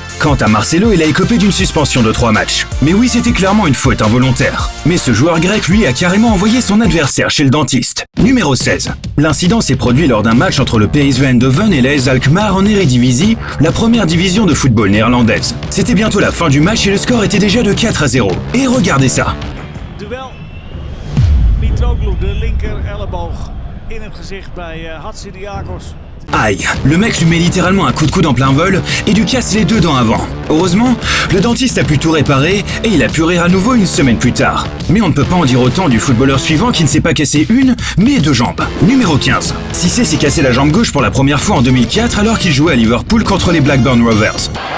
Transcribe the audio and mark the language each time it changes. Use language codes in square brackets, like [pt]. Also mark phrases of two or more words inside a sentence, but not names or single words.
[fr] Quant à Marcelo, il a écopé d'une suspension de 3 matchs. Mais oui, c'était clairement une faute involontaire. Mais ce joueur grec, lui, a carrément envoyé son adversaire chez le dentiste. Numéro 16. L'incident s'est produit lors d'un match entre le PSV Eindhoven et l'AS Alkmaar en Eredivisie, la première division de football néerlandaise. C'était bientôt la fin du match et le score était déjà de 4-0. Et regardez ça. Duel. [nl] Mitroglou, de linker elleboog in het gezicht bij Hatzidiakos. [fr] Aïe, le mec lui met littéralement un coup de coude en plein vol et lui casse les 2 dents avant. Heureusement, le dentiste a pu tout réparer et il a pu rire à nouveau une semaine plus tard. Mais on ne peut pas en dire autant du footballeur suivant qui ne s'est pas cassé une, mais 2 jambes. Numéro 15. Cissé s'est cassé la jambe gauche pour la première fois en 2004 alors qu'il jouait à Liverpool contre les Blackburn Rovers.